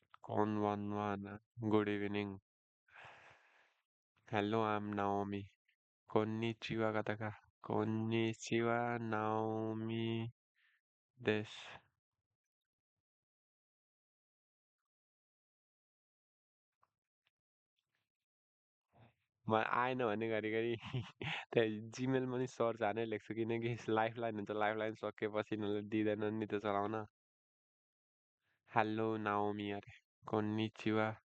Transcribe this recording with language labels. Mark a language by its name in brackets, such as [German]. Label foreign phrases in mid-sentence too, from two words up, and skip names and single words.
[Japanese] Konbanwa. [English] Good evening. Hello, I'm Naomi. [Japanese] こんにちは かたか。こんにちは、ナオミです. [Nepali] म आएन भने घरिघरि त्यहाँ जिमेलमा नि सर्च हानेर लेख्छु किनकि लाइफलाइन हुन्छ लाइफलाइन सकेपछि उनीहरूले दिँदैनन् नि त्यो चलाउन हेलो नाओमी अरे कोन्निचिवा